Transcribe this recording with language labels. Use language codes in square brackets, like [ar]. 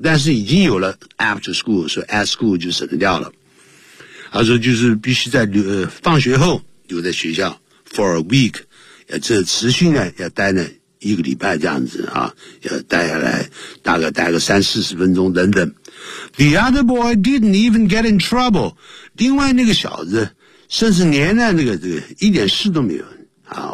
[zh] 但是已经有了 [en] after school, [zh] 所以 [en] at school [zh] 就省掉了。他说就是必须在放学后留在学校 [en] for a week, [zh] 这持续呢要待呢一个礼拜这样子啊，要待下来大概待个三四十分钟等等。 [en] The other boy didn't even get in trouble. [zh] 另外那个小子甚至连呢这个一点事都没有啊。